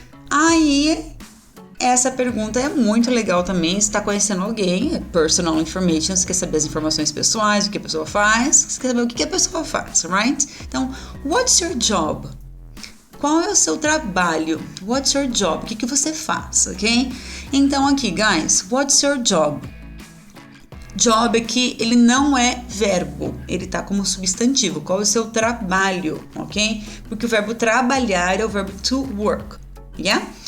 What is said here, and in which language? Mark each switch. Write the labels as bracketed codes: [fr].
[pt] Aí, essa pergunta é muito legal também. Você está conhecendo alguém, [en] personal information, [pt] você quer saber as informações pessoais, o que a pessoa faz, você quer saber o que a pessoa faz, [en] right? [pt] Então, [en] what's your job? [pt] Qual é o seu trabalho? [en] What's your job? [pt] O que você faz, ok? Então aqui, [en] guys, what's your job? [pt] Job aqui, ele não é verbo, ele tá como substantivo. Qual é o seu trabalho, ok? Porque o verbo trabalhar é o verbo [en] to work, yeah?